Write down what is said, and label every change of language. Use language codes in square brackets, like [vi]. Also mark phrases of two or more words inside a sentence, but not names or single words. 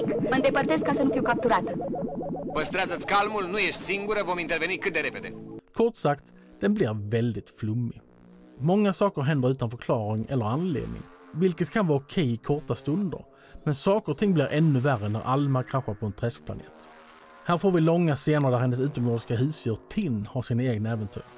[ro] Mă îndepărtez ca să nu fiu capturată. Păstrează-ți calmul, nu ești singură, vom interveni cât de repede. [sv] Kort sagt, den blir väldigt flummig. Många saker händer utan förklaring eller anledning, vilket kan vara okej i korta stunder. Men saker och ting blir ännu värre när Alma kraschar på en träskplanet. Här får vi långa scener där hennes utomjordiska husdjur Tin har sina egna äventyr.